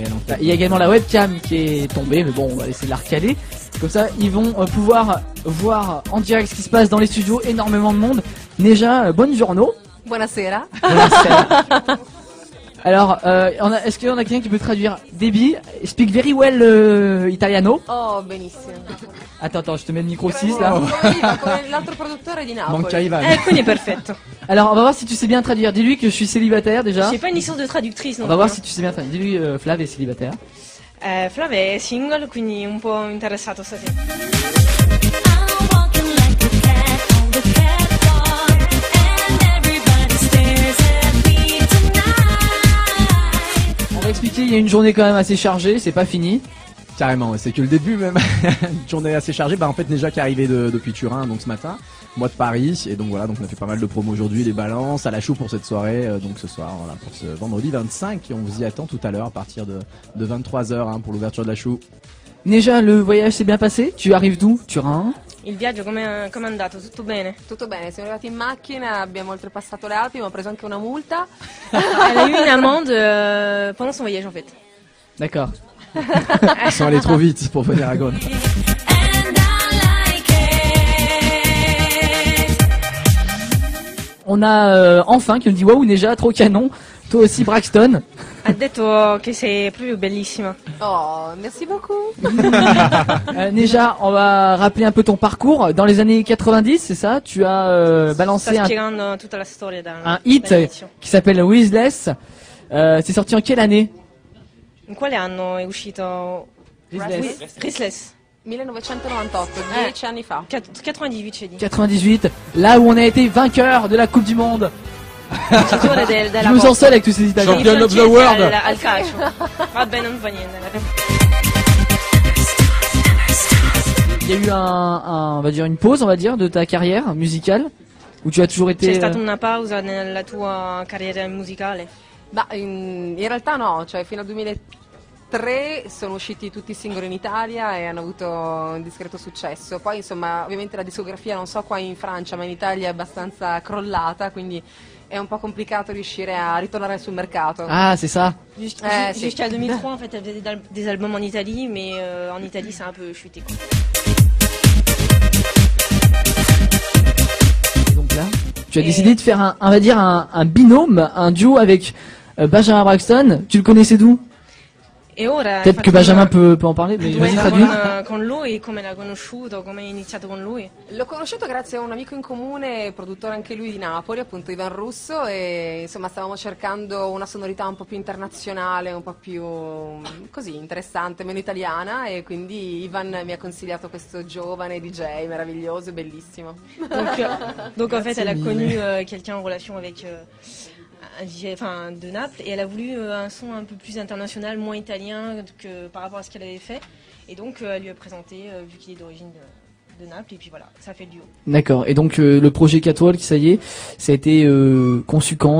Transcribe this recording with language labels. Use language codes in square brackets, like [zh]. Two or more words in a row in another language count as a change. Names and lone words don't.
[fr] En fait. Il y a également la webcam qui est tombée, mais bon, on va laisser la recaler. Comme ça, ils vont pouvoir voir en direct ce qui se passe dans les studios. Énormément de monde. Déjà, bonne journée. [it] Buonasera. [fr] Alors, est-ce qu'il y en a quelqu'un qui peut traduire? [en] Debbie, speak very well italiano. [it] Oh, benissimo. [fr] Attends, je te mets le micro 6 là. [it] Come l'altro produttore di Napoli. Manca Ivan. Quindi perfetto. [fr] Alors, on va voir si tu sais bien traduire. Dis-lui que je suis célibataire déjà. J'ai pas une licence de traductrice. On va voir si tu sais bien traduire. Dis-lui Flav est célibataire. [it] Flav è single, quindi un po' interessato stasera. [fr] On va expliquer, il y a une journée quand même assez chargée, c'est pas fini. Carrément, c'est que le début même. Une journée assez chargée. Bah en fait déjà qui est arrivé depuis Turin donc ce matin. Moi de Paris et donc voilà donc on a fait pas mal de promos aujourd'hui, les balances à la chou pour cette soirée donc ce soir voilà pour ce vendredi 25 et on vous y attend tout à l'heure à partir de 23h hein, pour l'ouverture de la chou. Déjà le voyage s'est bien passé. Tu arrives d'où? Turin. [it] Il viaggio come è andato? Tutto bene? Tutto bene, siamo arrivati in macchina, abbiamo oltrepassato le Alpi, abbiamo preso anche una multa. [fr] Elle a eu une amende pendant son voyage en fait. D'accord. Ils sont allés trop vite pour venir à Gone. On a enfin qui me dit waouh Neja trop canon. Toi aussi Braxton. [it] Ha detto che sei proprio bellissima. [fr] Oh, merci beaucoup. Neja, on va rappeler un peu ton parcours. Dans les années 90, c'est ça? Tu as balancé [it] Sta spiegando tutta la storia [fr] un hit qui s'appelle Wisless. C'est sorti en quelle année? [it] In quale anno è uscito? Restless. 1998, 10 anni fa. 98 c'è di. 98, [fr] là où on a été vainqueur de la Coupe du Monde. [it] Vincitore [fr] Je me sens seul avec tous ces Italiens. [en] Champion of the world. [it] Al calcio. Vabbè, non fa niente. [fr] Il y a eu on va dire une pause, on va dire, de ta carrière musicale, où tu as toujours été. [it] C'è stata una pausa nella tua carriera musicale? Ma in realtà no, cioè fino al 2003 sono usciti tutti i singoli in Italia e hanno avuto un discreto successo. Poi insomma ovviamente la discografia non so qua in Francia ma in Italia è abbastanza crollata, quindi è un po' complicato riuscire a ritornare sul mercato. [fr] Ah, c'est ça. Jusqu'à 2003 en fait elle faisait des albums en Italie mais en Italie c'est un peu chuté quoi. Donc là, tu as décidé de faire on va dire un binôme, un duo avec Benjamin Braxton. Tu le connaissais d'où? [it] E ora [fr] Peut-être que Benjamin peut en parler, mais vas-y traduis. [it] Con lui, come l'ha conosciuto, come hai iniziato con lui? L'ho conosciuto grazie a un amico in comune, produttore anche lui di Napoli, appunto Ivan Russo, e insomma stavamo cercando una sonorità un po' più internazionale, un po' più così interessante, meno italiana, e quindi Ivan mi ha consigliato questo giovane DJ meraviglioso e bellissimo. [fr] Donc en fait elle a connu quelqu'un en relation avec un DJ de Naples et elle a voulu un son un peu plus international, moins italien que par rapport à ce qu'elle avait fait et donc elle lui a présenté vu qu'il est d'origine de Naples et puis voilà, ça fait le duo. D'accord, et donc le projet Catwalk, ça y est, ça a été conçu quand?